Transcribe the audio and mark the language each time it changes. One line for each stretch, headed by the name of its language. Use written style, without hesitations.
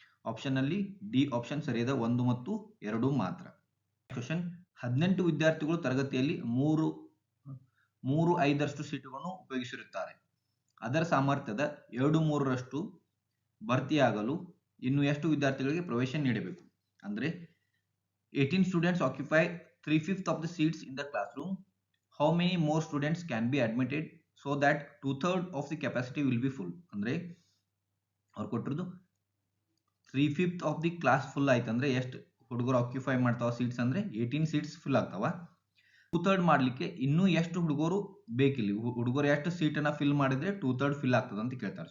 Kannada: Option ಅಲ್ಲಿ D option ಸರಿಯದ, 1 ಮತ್ತು 2 ಮಾತ್ರ. ಕ್ವೆಶ್ಚನ್, 18 ವಿದ್ಯಾರ್ಥಿಗಳು ತರಗತಿಯಲ್ಲಿ 3/5 ಸೀಟುಗಳನ್ನು ಉಪಯೋಗಿಸಿರುತ್ತಾರೆ. ಅದರ ಸಾಮರ್ಥ್ಯದ 2/3 ಭರ್ತಿಯಾಗಲು ಇನ್ನು ಎಷ್ಟು ವಿದ್ಯಾರ್ಥಿಗಳಿಗೆ ಪ್ರವೇಶ ನೀಡಬೇಕು?
English: ಅಂದ್ರೆ 18 students occupy 3/5 of the seats in the classroom. How many more students can be admitted so that 2/3 of the capacity will be full?
Kannada: ಅಂದ್ರೆ ಅವ್ರು ಕೊಟ್ಟಿರೋದು 3/5
English: of the class full
Kannada: ಆಯ್ತು ಅಂದ್ರೆ ಎಷ್ಟು ಹುಡುಗರು ಆಕ್ಯುಪೈ ಮಾಡ್ತಾವ ಸೀಟ್ಸ್ ಅಂದ್ರೆ 18 ಸೀಟ್ಸ್ ಫುಲ್ ಆಗ್ತಾವ. 2/3 ಮಾಡ್ಲಿಕ್ಕೆ ಇನ್ನೂ ಎಷ್ಟು ಹುಡುಗರು ಬೇಕಿಲ್ಲಿ, ಹುಡುಗರು ಎಷ್ಟು ಸೀಟನ್ನ ಫಿಲ್ ಮಾಡಿದ್ರೆ 2/3 ಫಿಲ್ ಆಗ್ತದೆ ಅಂತ ಕೇಳ್ತಾರೆ.